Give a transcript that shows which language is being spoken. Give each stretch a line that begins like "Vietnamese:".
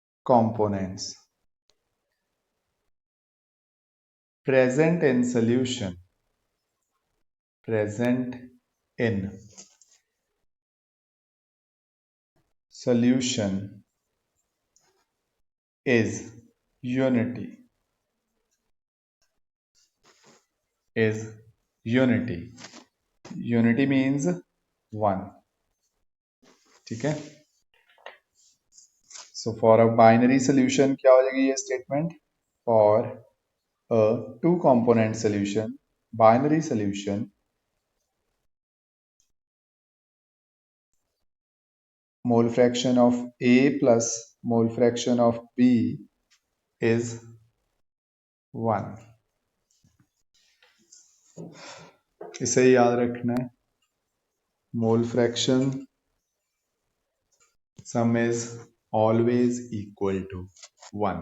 English: components present in solution, present in solution is unity, is unity, unity means one।
Hindi: ठीक है,
English: so for a binary solution
Hindi: क्या हो जाएगी ये statement,
English: for a two component solution, binary solution, mole fraction of A plus mole fraction of B is 1.
Hindi: इसे याद रखना है,
English: Mole fraction sum is always equal to 1.